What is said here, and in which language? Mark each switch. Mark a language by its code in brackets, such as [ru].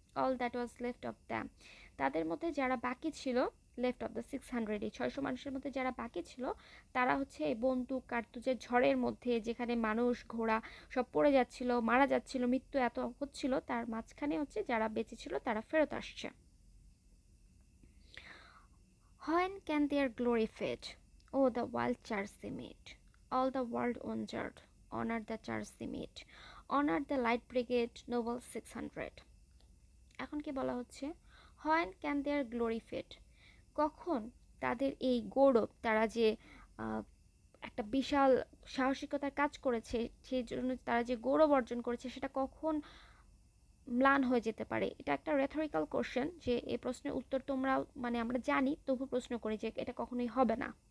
[en] all that was left of them, [bn] তাদের মধ্যে যারা বাকি ছিল, [en] left of the 600, [bn] এই 600 মানুষের মধ্যে যারা বাকি ছিল, তারা হচ্ছে এই বন্দুক কার্তুজের ঝড়ের মধ্যে, যেখানে মানুষ ঘোড়া সব পড়ে যাচ্ছিল, মারা যাচ্ছিল, মৃত্যু এত হচ্ছিল, তার মাঝখানে হচ্ছে যারা বেঁচে ছিল তারা ফেরত আসছে। [en] When can their glory fade? Oh, the wild charge they made! All the world wondered, honored the charge they made, honored the light brigade, noble 600. [bn] এখন কি বলা হচ্ছে? [en] When can their glory fade? [bn] কখন তাদের এই গৌরব, তারা যে একটা বিশাল সাহসিকতার কাজ করেছে, সেই জন্য তারা যে গৌরব অর্জন করেছে, সেটা কখন ম্লান হয়ে যেতে পারে? এটা একটা রেথরিক্যাল কোশ্চেন, যে এই প্রশ্নের উত্তর তোমরাও, মানে আমরা জানি, তবু প্রশ্ন করি যে এটা কখনোই হবে না।